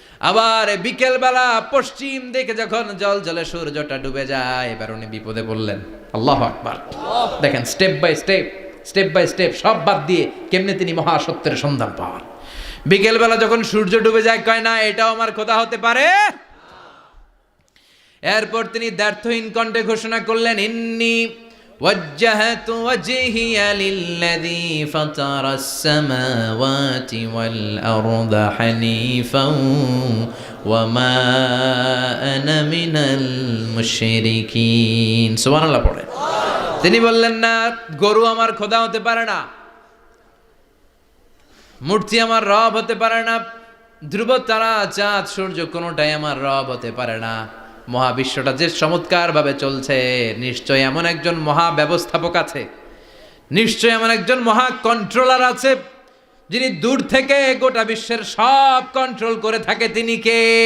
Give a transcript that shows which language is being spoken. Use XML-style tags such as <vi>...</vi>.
<bn>আবার বিকেল বেলা পশ্চিম দিকে যখন জলে সূর্যটা ডুবে যায়, এবার উনি বিপদে বললেন। আল্লাহু আকবার। দেখেন, স্টেপ বাই স্টেপ সব বাদ দিয়ে কেমনে তিনি মহাসত্যের সন্ধান পান। বিকেল বেলা যখন সূর্য ডুবে যায়, কয় না এটাও আমার খোদা হতে পারে। এরপর তিনি দ্ব্যর্থহীন কণ্ঠে ঘোষণা করলেন,</bn> <ar>ইন্নী وجهت وجهي للذي فطر السماوات والأرض حنيفا وما أنا من المشركين।</ar> <bn>সুবহানাল্লাহ পড়ে। তিনি বললেন, না, গরু আমার খোদা হতে পারে না, মূর্তি আমার রব হতে পারে না, ধ্রুব তারা চাঁদ সূর্য কোনোটাই আমার রব হতে পারে না। মহাবিশ্বটা যে চমৎকার ভাবে চলছে, নিশ্চয় এমন একজন মহা ব্যবস্থাপক আছে, নিশ্চয় এমন একজন মহা কন্ট্রোলার আছে, যিনি দূর থেকে গোটা বিশ্বের সব কন্ট্রোল করে থাকে। তিনি কে?</bn>